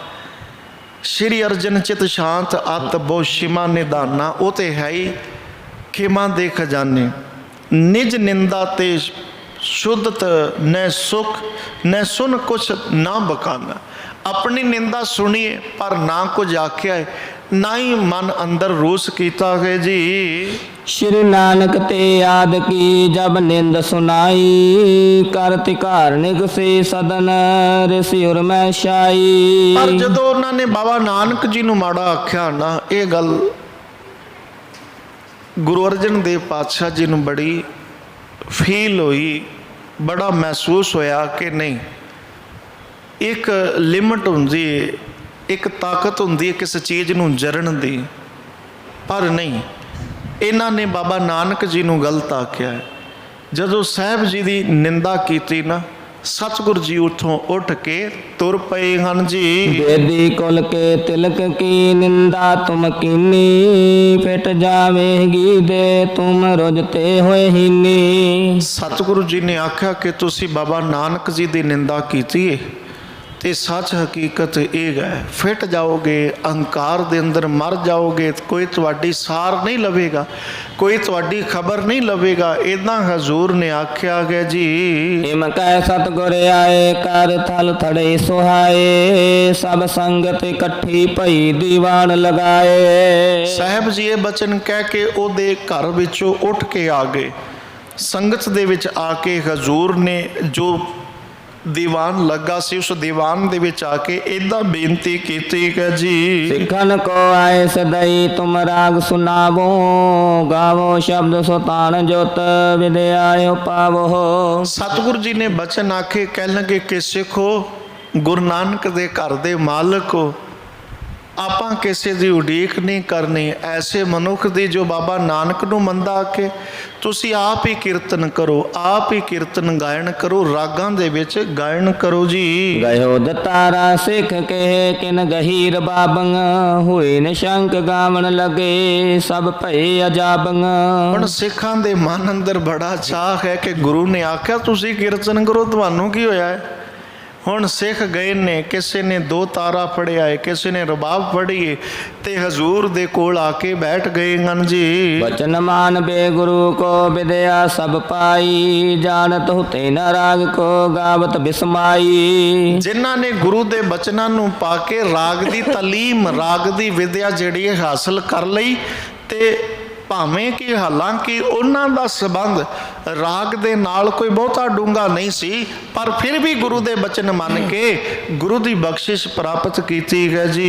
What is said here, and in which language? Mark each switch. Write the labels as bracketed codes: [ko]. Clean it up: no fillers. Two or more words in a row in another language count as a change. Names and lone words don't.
[bra] ਸ਼੍ਰੀ ਅਰਜਨ ਚਿਤ ਸ਼ਾਂਤ ਅਤ ਬਹੁ ਸ਼ਿਮਾ ਨਿਧਾਨਾ, [pa] ਉਹ ਤੇ ਹੈ ਹੀ ਖਿਮਾ ਦੇ ਖਜ਼ਾਨੇ। [bra] ਨਿਜ ਨਿੰਦਾ ਤੇ ਸ਼ੁੱਧਤ ਨੈ ਸੁਖ ਨੈ ਸੁਨ ਕੁਛ ਨਾ ਬਕਾਨਾ। [pa] ਆਪਣੀ ਨਿੰਦਾ ਸੁਣੀਏ ਪਰ ਨਾ ਕੁਝ ਆਖਿਆ ਹੈ, ਨਾ ਹੀ ਮਨ ਅੰਦਰ ਰੋਸ ਕੀਤਾ ਹੈ ਜੀ। [bra] श्री नानक ते याद की जब निंद सुनाई, करति कारणिक से सदन ऋषि उर में शाई। [pa] ਪਰ ਜਦੋਂ ਉਹਨਾਂ ਨੇ ਬਾਬਾ ਨਾਨਕ ਜੀ ਨੂੰ ਮਾੜਾ ਆਖਿਆ ਨਾ, ਇਹ ਗੱਲ ਗੁਰੂ ਅਰਜਨ ਦੇਵ ਪਾਤਸ਼ਾਹ ਜੀ ਨੂੰ ਬੜੀ ਫੀਲ ਹੋਈ, ਬੜਾ ਮਹਿਸੂਸ ਹੋਇਆ ਕਿ ਨਹੀਂ, ਇੱਕ ਲਿਮਟ ਹੁੰਦੀ ਹੈ, ਇੱਕ ਤਾਕਤ ਹੁੰਦੀ ਹੈ ਕਿਸੇ ਚੀਜ਼ ਨੂੰ ਜਰਨ ਦੀ, ਪਰ ਨਹੀਂ, ਇਹਨਾਂ ਨੇ ਬਾਬਾ ਨਾਨਕ ਜੀ ਨੂੰ ਗਲਤ ਆਖਿਆ ਹੈ। ਜਦੋਂ ਸਾਹਿਬ ਜੀ ਦੀ ਨਿੰਦਾ ਕੀਤੀ ਨਾ, ਸਤਿਗੁਰ ਜੀ ਉੱਥੋਂ ਉੱਠ ਕੇ ਤੁਰ ਪਏ ਹਨ ਜੀ। [bra] बेदी कुल के तिलक की निंदा तुम कीनी, फिट जावेगी दे तुम रुजते होए हीनी। [pa] ਸਤਿਗੁਰੂ ਜੀ ਨੇ ਆਖਿਆ ਕਿ ਤੁਸੀਂ ਬਾਬਾ ਨਾਨਕ ਜੀ ਦੀ ਨਿੰਦਾ ਕੀਤੀ ਹੈ, ਤੇ ਸੱਚ ਹਕੀਕਤ ਇਹ ਹੈ, ਫਿੱਟ ਜਾਓਗੇ, ਅਹੰਕਾਰ ਦੇ ਅੰਦਰ ਮਰ ਜਾਓਗੇ, ਕੋਈ ਤੁਹਾਡੀ ਸਾਰ ਨਹੀਂ ਲਵੇਗਾ, ਕੋਈ ਤੁਹਾਡੀ ਖਬਰ ਨਹੀਂ ਲਵੇਗਾ। ਇਦਾਂ ਹਜ਼ੂਰ ਨੇ ਆਖਿਆ ਗਿਆ ਜੀ। [bra] हिम कह सतगुर आए कर थल थड़े सुहाए, सब संगत इकट्ठी भई दीवान लगाए। [pa] ਸਾਹਿਬ ਜੀ ਇਹ ਬਚਨ ਕਹਿ ਕੇ ਉਹਦੇ ਘਰ ਵਿੱਚੋਂ ਉੱਠ ਕੇ ਆ ਗਏ, ਸੰਗਤ ਦੇ ਵਿੱਚ ਆ ਕੇ ਹਜ਼ੂਰ ਨੇ ਜੋ ਦੀਵਾਨ ਲੱਗਾ ਸੀ, ਉਸ ਦੀਵਾਨ ਦੇ ਵਿੱਚ ਆ ਕੇ ਇਦਾਂ ਬੇਨਤੀ ਕੀਤੀ ਕਿ ਜੀ, [bra] सिखन को आए सदई तुम राग सुनावो, गावो शब्द सुतान जोत विद्यायो पावो। [pa] ਸਤਿਗੁਰੂ ਜੀ ਨੇ ਬਚਨ ਆਖੇ, ਕਹਿਣ ਲੱਗੇ ਕਿ ਸਿੱਖੋ, ਗੁਰੂ ਨਾਨਕ ਦੇ ਘਰ ਦੇ ਮਾਲਕ ਹੋ, ਆਪਾਂ ਕਿਸੇ ਦੀ ਉਡੀਕ ਨਹੀਂ ਕਰਨੀ, ਐਸੇ ਮਨੁੱਖ ਦੀ ਜੋ ਬਾਬਾ ਨਾਨਕ ਨੂੰ ਮੰਦਾ ਆਖੇ। ਤੁਸੀਂ ਆਪ ਹੀ ਕੀਰਤਨ ਕਰੋ, ਆਪ ਹੀ ਕੀਰਤਨ ਗਾਇਨ ਕਰੋ, ਰਾਗਾਂ ਦੇ ਵਿੱਚ ਗਾਇਨ ਕਰੋ ਜੀ। [bra] गयो दतारा सिख कहे किन गहीर बाबंग, हुए निशंक गावन लगे सब भय अजाबंग। [pa] ਹੁਣ ਸਿੱਖਾਂ ਦੇ ਮਨ ਅੰਦਰ ਬੜਾ ਚਾਹ ਹੈ ਕਿ ਗੁਰੂ ਨੇ ਆਖਿਆ ਤੁਸੀਂ ਕੀਰਤਨ ਕਰੋ, ਤੁਹਾਨੂੰ ਕੀ ਹੋਇਆ ਹੈ? ਹੁਣ ਸਿੱਖ ਗਏ ਨੇ, ਕਿਸੇ ਨੇ ਦੋ ਤਾਰਾ ਪੜਿਆ ਹੈ, ਕਿਸੇ ਨੇ ਰਬਾਬ ਪੜ੍ਹੀ ਹੈ, ਤੇ ਹਜ਼ੂਰ ਦੇ ਕੋਲ ਆ ਕੇ ਬੈਠ ਗਏ ਹਨ ਜੀ। [bra] बचन मान बे गुरु को विद्या सब पाई, जानत हुते न राग को गावत बिस्माई। [pa] ਜਿਨ੍ਹਾਂ ਨੇ ਗੁਰੂ ਦੇ ਬਚਨਾਂ ਨੂੰ ਪਾ ਕੇ ਰਾਗ ਦੀ ਤਾਲੀਮ, ਰਾਗ ਦੀ ਵਿਦਿਆ ਜਿਹੜੀ ਹੈ ਹਾਸਲ ਕਰ ਲਈ, ਤੇ ਭਾਵੇਂ ਕਿ ਹਾਲਾਂਕਿ ਉਹਨਾਂ ਦਾ ਸੰਬੰਧ ਰਾਗ ਦੇ ਨਾਲ ਕੋਈ ਬਹੁਤਾ ਡੂੰਘਾ ਨਹੀਂ ਸੀ, ਪਰ ਫਿਰ ਵੀ ਗੁਰੂ ਦੇ ਬਚਨ ਮੰਨ ਕੇ ਗੁਰੂ ਦੀ ਬਖਸ਼ਿਸ਼ ਪ੍ਰਾਪਤ ਕੀਤੀ ਹੈ ਜੀ।